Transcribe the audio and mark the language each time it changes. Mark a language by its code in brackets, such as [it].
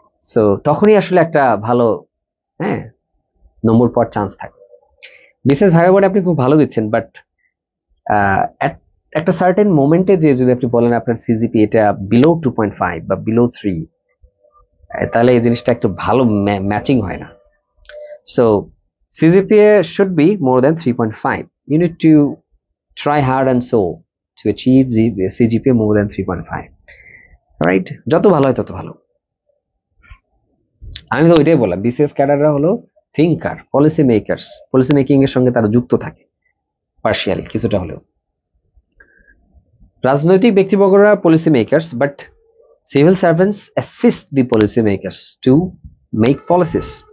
[bn] So তখনই আসলে একটা ভালো নম্বর পাওয়ার চান্স থাকে। বিশেষ ভাইবা বোর্ডে আপনি খুব ভালো দিচ্ছেন, বাট একটা সার্টেন মোমেন্টে যে যদি আপনি বলেন আপনার সিজিপি এটা বিলো 2.5 বা বিলো 3, তাহলে এই জিনিসটা একটু ভালো ম্যাচিং হয় না। [en] So CGPA should be more than 3.5. You need to try hard and so to achieve the CGPA more than 3.5, right? [bn] যত ভালো হয় তত ভালো। আমি তো ওইটাই বললাম, বিসিএস ক্যাডাররা হলো thinker, policy makers, policy making এর সঙ্গে তারা যুক্ত থাকে পার্শিয়ালি কিছুটা হলেও। রাজনৈতিক ব্যক্তিবর্গরা policy makers, [en] But civil servants assist the policy makers to make policies.